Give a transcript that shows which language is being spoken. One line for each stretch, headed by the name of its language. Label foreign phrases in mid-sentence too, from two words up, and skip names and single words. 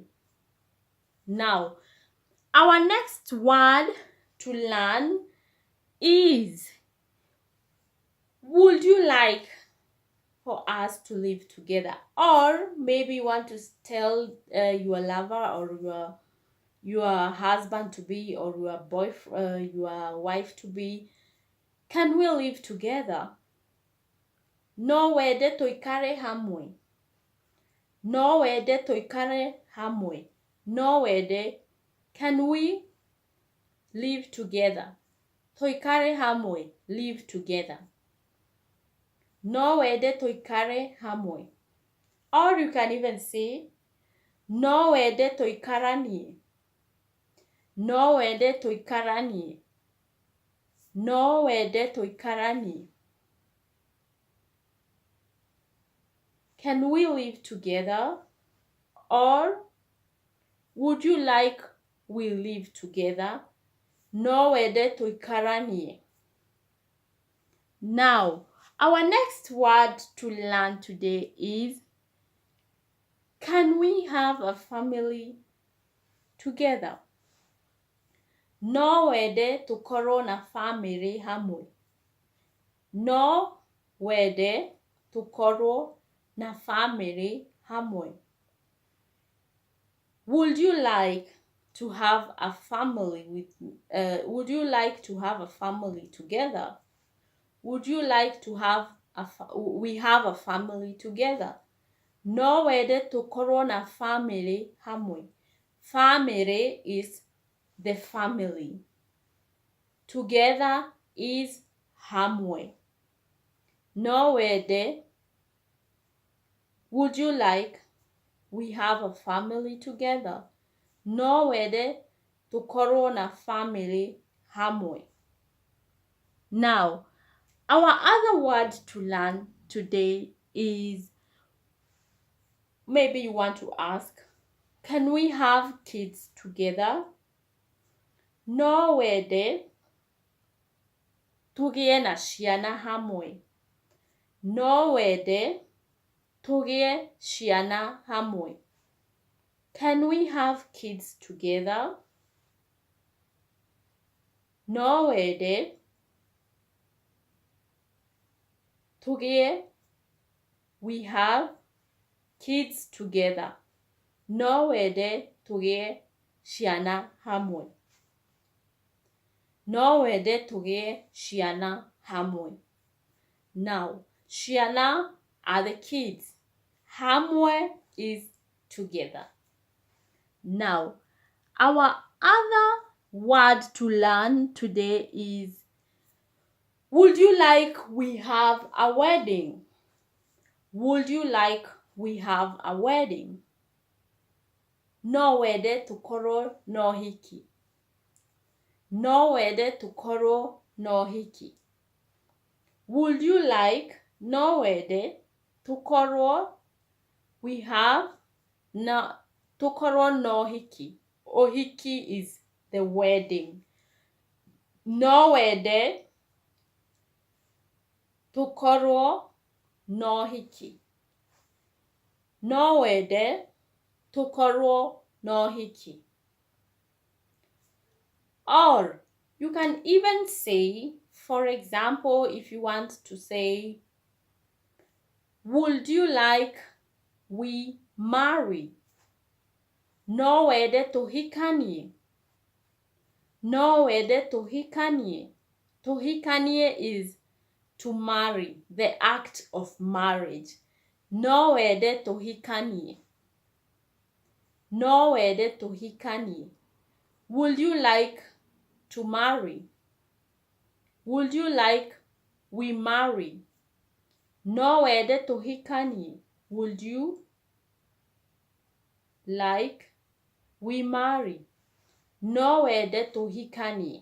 English: Now, our next word to learn is, would you like for us to live together? Or maybe you want to tell your lover or your husband to be, or your boyfriend, your wife to be, can we live together?
Kikuyu: No wende tũikare hamwe. No wende tũikare hamwe. No wende,
English: can we live together?
Kikuyu: toikare hamwe,
English: live together.
Kikuyu: No wede toikare hamwe.
English: Or you can even say,
Kikuyu: no wede toikaranie. No wede toikaranie. No wede toikaranie.
English: Can we live together? Or would you like we live together?
Kikuyu: No wede toikaranie.
English: Now, our next word to learn today is, can we have a family together?
Kikuyu: No wede tukorwo na family hamwe. No wede tukorwo na family hamwe.
English: Would you like to have a family would you like to have a family together? Would you like to have we have a family together?
Kikuyu: No wede tukorwo na family hamwe.
English: Family is the family. Together is hamwe.
Kikuyu: No wede.
English: Would you like we have a family together?
Kikuyu: No wede tukorwo na family hamwe.
English: Now, our other word to learn today is, maybe you want to ask, can we have kids together?
Kikuyu: No wede tugie na ciana hamwe. No wede tugie ciana hamwe.
English: Can we have kids together?
Kikuyu: No wede tugie
English: we have kids together.
Kikuyu: No wede tugie ciana hamwe. No wede tugie ciana hamwe.
English: Now, ciana are the kids. Hamwe is together. Now, our other word to learn today is, would you like we have a wedding? Would you like we have a wedding?
Kikuyu: No wede tukorwo no hiki. No wede tukorwo no hiki.
English: Would you like
Kikuyu: no wede tukorwo
English: we have
Kikuyu: no tukorwo no hiki.
English: Ohiki is the wedding.
Kikuyu: No wede tukorwo no hiki. No wede tukorwo no hiki.
English: Or you can even say, for example, if you want to say, would you like we marry?
Kikuyu: No wede tuhikanie. No wede tuhikanie.
English: Tuhikanie is to marry, the act of marriage.
Kikuyu: No wede tuhikanie. No wede tuhikanie.
English: Would you like to marry? Would you like we marry?
Kikuyu: No wede tuhikanie.
English: Would you like we marry?
Kikuyu: No wede tuhikanie.